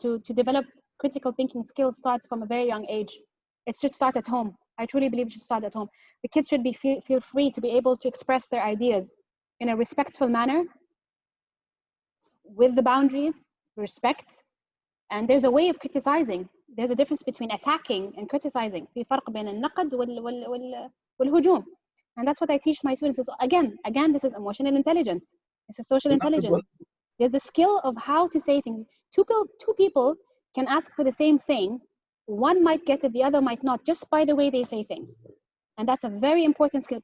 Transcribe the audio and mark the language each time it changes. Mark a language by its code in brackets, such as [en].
[en] To develop critical thinking skills starts from a very young age. It should start at home. I truly believe it should start at home. The kids should feel free to be able to express their ideas in a respectful manner, with the boundaries, respect, and there's a way of criticizing. There's a difference between attacking and criticizing. [ar] في فرق بين النقد والهجوم. [en] And that's what I teach my students. Is again, this is emotional intelligence. This is social intelligence. There's a skill of how to say things. Two people can ask for the same thing. One might get it, the other might not, just by the way they say things. And that's a very important skill.